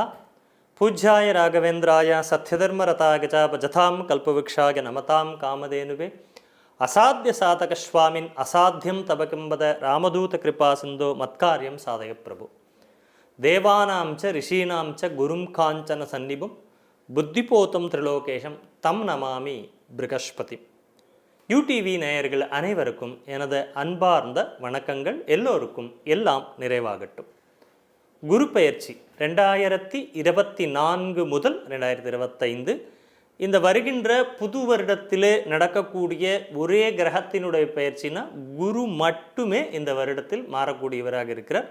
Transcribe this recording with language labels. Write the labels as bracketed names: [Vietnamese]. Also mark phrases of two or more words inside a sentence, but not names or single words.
[Sanskrit] पूज्याय राघवेन्द्राय सत्यधर्मरताय च भजतां कल्पवृक्षाय नमतां कामधेनुवे असाध्य साधक स्वामिन् असाध्यं तव किं वद रामदूत कृपा सिन्धो मत्कार्यं साधय प्रभु। देवानां च ऋषीणां च गुरुं काञ्चन सन्निभं बुद्धिपोतं त्रिलोकेशं तम नमामि बृहस्पति। [Tamil] யூடிவி நேயர்கள் அனைவருக்கும் எனது அன்பார்ந்த வணக்கங்கள். எல்லோருக்கும் எல்லாம் நிறைவாகட்டும். குரு பெயர்ச்சி 2024 முதல் 2025 இந்த வருகின்ற புது வருடத்திலே நடக்கக்கூடிய ஒரே கிரகத்தினுடைய பெயர்ச்சினா குரு மட்டுமே இந்த வருடத்தில் மாறக்கூடியவராக இருக்கிறார்.